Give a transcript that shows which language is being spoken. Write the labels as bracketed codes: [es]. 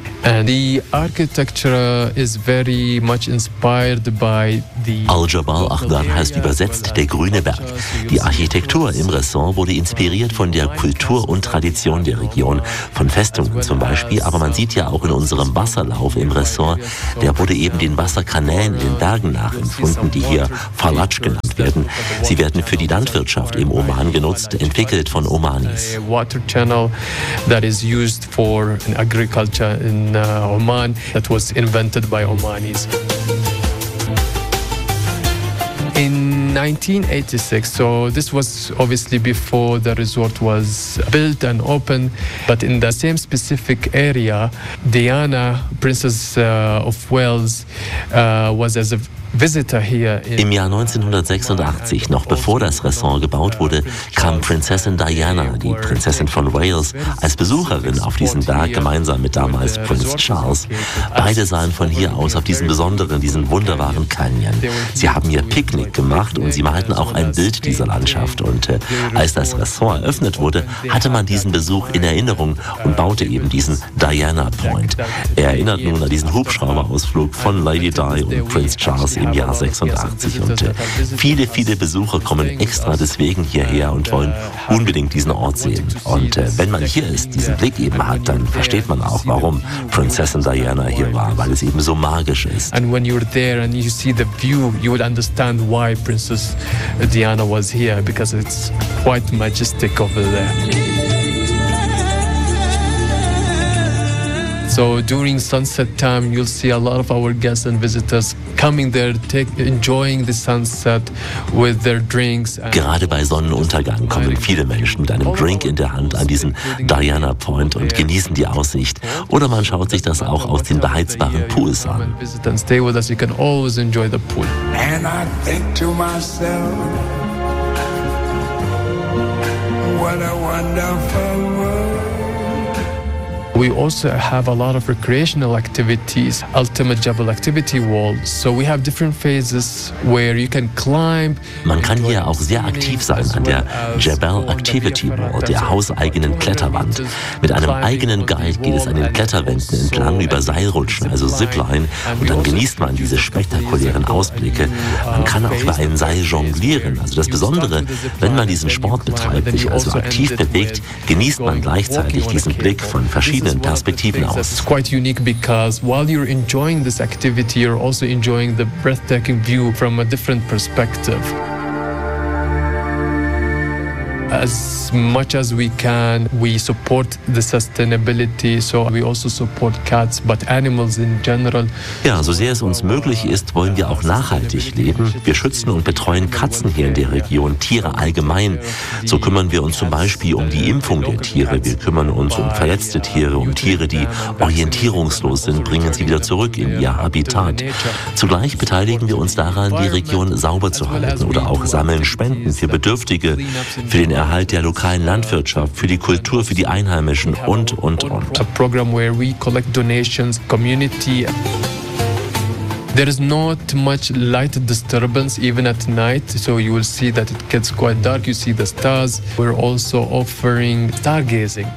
[en] And the architecture is very much inspired by the [de] Al-Jabal Akhdar heißt übersetzt der grüne Berg. Die Architektur im Ressort wurde inspiriert von der Kultur und Tradition der Region, von Festungen zum Beispiel, aber man sieht ja auch in unserem Wasserlauf im Ressort, der wurde eben den Wasserkanälen in den Bergen nachempfunden, die hier Falaj genannt werden. Sie werden für die Landwirtschaft im Oman genutzt, entwickelt von Omanis. [en] Water channel that is used for agriculture in Oman, that was invented by Omanis. In 1986, so this was obviously before the resort was built and opened, but in the same specific area, Diana, Princess of Wales, was as a [de] Im Jahr 1986, noch bevor das Restaurant gebaut wurde, kam Prinzessin Diana, die Prinzessin von Wales, als Besucherin auf diesen Berg gemeinsam mit damals Prinz Charles. Beide sahen von hier aus auf diesen wunderbaren Canyon. Sie haben ihr Picknick gemacht und sie malten auch ein Bild dieser Landschaft. Und als das Restaurant eröffnet wurde, hatte man diesen Besuch in Erinnerung und baute eben diesen Diana Point. Er erinnert nun an diesen Hubschrauberausflug von Lady Di und Prinz Charles im Jahr 86 und viele, viele Besucher kommen extra deswegen hierher und wollen unbedingt diesen Ort sehen. Und wenn man hier ist, diesen Blick eben hat, dann versteht man auch, warum Prinzessin Diana hier war, weil es eben so magisch ist. [en] And when you're there and you see the view, you would understand why Princess Diana was here, because it's quite majestic over there. So during sunset time, you'll see a lot of our guests and visitors coming there, enjoying the sunset with their drinks. [de] Gerade bei Sonnenuntergang kommen viele Menschen mit einem Drink in der Hand an diesen Diana Point und genießen die Aussicht. Oder man schaut sich das auch aus den beheizbaren Pools an. [en] And stay with us, you can always enjoy the pool. And I think to myself, what a wonderful world. We also have a lot of recreational activities, Ultimate Jabal Activity Wall. So we have different phases where you can climb. [de] Man kann hier auch sehr aktiv sein an der Jabal Activity Wall, der hauseigenen Kletterwand. Mit einem eigenen Guide geht es an den Kletterwänden entlang über Seilrutschen, also Zipline, und dann genießt man diese spektakulären Ausblicke. Man kann auch über ein Seil jonglieren. Also das Besondere, wenn man diesen Sport betreibt, sich also aktiv bewegt, genießt man gleichzeitig diesen Blick von verschiedenen Perspektiven aus. [en] It's quite unique because while you're enjoying this activity, you're also enjoying the breathtaking view from a different perspective. As much as we can, we support the sustainability, so we also support cats, but animals in general. [de] Ja, so sehr es uns möglich ist, wollen wir auch nachhaltig leben. Wir schützen und betreuen Katzen hier in der Region, Tiere allgemein. So kümmern wir uns zum Beispiel um die Impfung der Tiere. Wir kümmern uns um verletzte Tiere, um Tiere, die orientierungslos sind, bringen sie wieder zurück in ihr Habitat. Zugleich beteiligen wir uns daran, die Region sauber zu halten, oder auch sammeln Spenden für Bedürftige, für den Erhalt der lokalen Landwirtschaft, für die Kultur, für die Einheimischen und. [en] A program where we collect donations, community. There is not much light disturbance even at night, so you will see that it gets quite dark, you see the stars. We're also offering stargazing.